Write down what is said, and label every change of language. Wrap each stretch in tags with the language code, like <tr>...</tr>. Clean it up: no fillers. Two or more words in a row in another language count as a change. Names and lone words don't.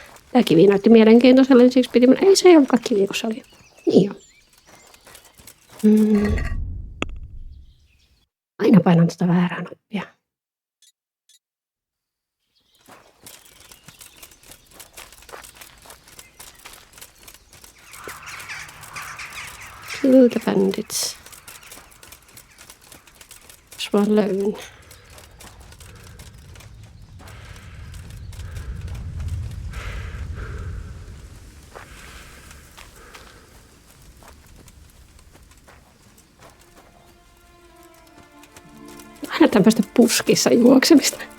<fi>Tämä kivi näytti mielenkiintoiselle, niin siksi piti mennä. Ei se ei ollutkaan kivi, kun se oli. Niin jo. Aina painan tätä väärää nappia.</fi> <en>Kill the bandits.</en> <fi>Jos vaan löydän. Aina tämmöistä puskissa juoksemista.</fi>